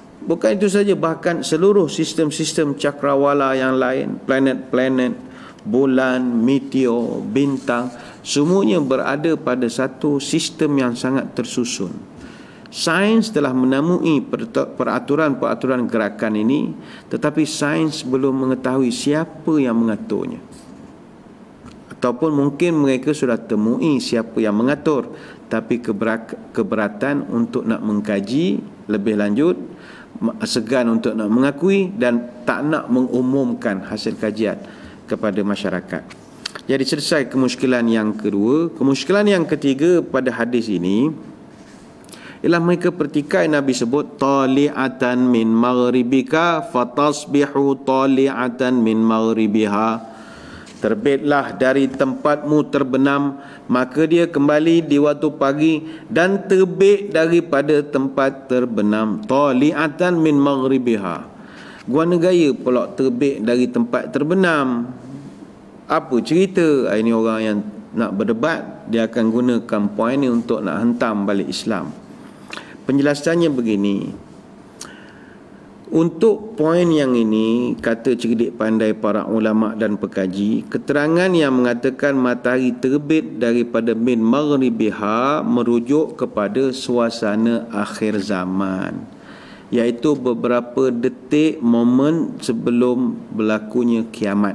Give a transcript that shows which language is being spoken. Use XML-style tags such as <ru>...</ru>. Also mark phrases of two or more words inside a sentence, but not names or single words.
<ms>Bukan itu saja, bahkan seluruh sistem-sistem cakrawala yang lain, planet-planet, bulan, meteor, bintang, semuanya berada pada satu sistem yang sangat tersusun. Sains telah menemui peraturan-peraturan gerakan ini, tetapi sains belum mengetahui siapa yang mengaturnya. Ataupun mungkin mereka sudah temui siapa yang mengatur, tapi keberatan untuk nak mengkaji lebih lanjut, segan untuk nak mengakui dan tak nak mengumumkan hasil kajian kepada masyarakat. Jadi selesai kemusykilan yang kedua. Kemusykilan yang ketiga pada hadis ini ialah mereka pertikai Nabi sebut</ms> <ar>طالعة من مغربك فتصبح طالعة من مغربها.</ar> <ms>Terbitlah dari tempatmu terbenam, maka dia kembali di waktu pagi dan terbit daripada tempat terbenam.</ms> <ar>طالعة من مغربها.</ar> <ms>Guana gaya pula terbit dari tempat terbenam. Apa cerita? Ini orang yang nak berdebat, dia akan gunakan poin ni untuk nak hentam balik Islam. Penjelasannya begini. Untuk poin yang ini, kata cerdik pandai para ulama dan pekaji, keterangan yang mengatakan matahari terbit daripada</ms> <ar>من مغربها</ar> <ms>merujuk kepada suasana akhir zaman, iaitu beberapa detik momen sebelum berlakunya kiamat.</ms>